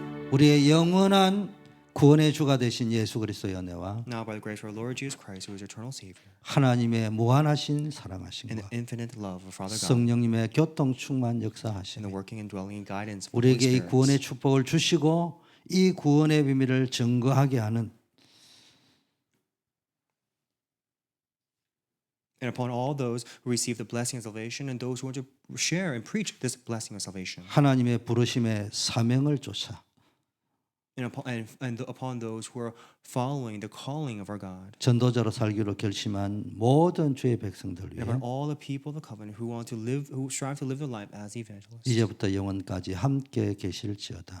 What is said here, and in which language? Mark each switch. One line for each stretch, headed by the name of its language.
Korean: 우리의 영원한 구원의 주가 되신 예수 그리스도의 은혜와
English: Now by the grace of our Lord Jesus Christ, who is eternal Savior,
Korean: 하나님의 무한하신
English: and
Korean: 사랑하심과
English: the infinite love of Father God,
Korean: 성령님의 교통 충만
English: and the
Korean: 역사하심이
English: working and dwelling and guidance of the Holy
Korean: 우리에게 이
English: Spirit,
Korean: 구원의 축복을 주시고 이 구원의 비밀을 증거하게 하는
English: and upon all those who receive the blessing of salvation and those who want to share and preach this blessing of salvation,
Korean: 하나님의 부르심의 사명을 쫓아
English: and upon those who are following the calling of our God,
Korean: 전도자로 살기로 결심한 모든 주의 백성들
English: and upon all the people of the covenant who want to live, who strive to live their life as evangelists,
Korean: 이제부터 영원까지 함께 계실지어다.